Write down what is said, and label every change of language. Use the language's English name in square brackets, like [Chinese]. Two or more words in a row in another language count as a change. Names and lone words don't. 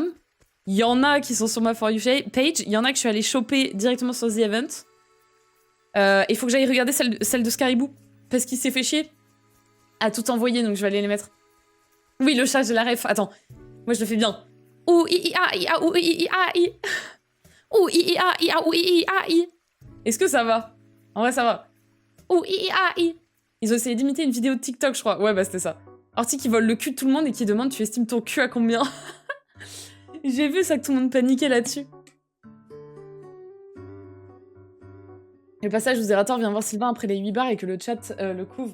[French] Il y en a qui sont sur ma [English] For You page. [French] Il y en a que je suis allée choper directement sur The Event. Il faut que j'aille regarder celle de Scaribou. Parce qu'il s'est fait chier à tout envoyer, donc je vais aller les mettre. Oui, le chat, j'ai la ref. Attends, moi je le fais bien. Ouh, i-i-a-i-a, ouh, i-i-a-i. Ouh, i-i-a-i-a, ouh, i-i-a-i. Est-ce que ça va? En vrai, ça va. Ouh, i-i-a-i. Ils ont essayé d'imiter une vidéo de TikTok, je crois. Ouais, bah c'était ça. Horty qui vole le cul de tout le monde et qui demande « Tu estimes ton cul à combien ?» J'ai vu ça, que tout le monde paniquait là-dessus. Le passage où Zerator vient voir Sylvain après les 8 bars et que le chat le couvre.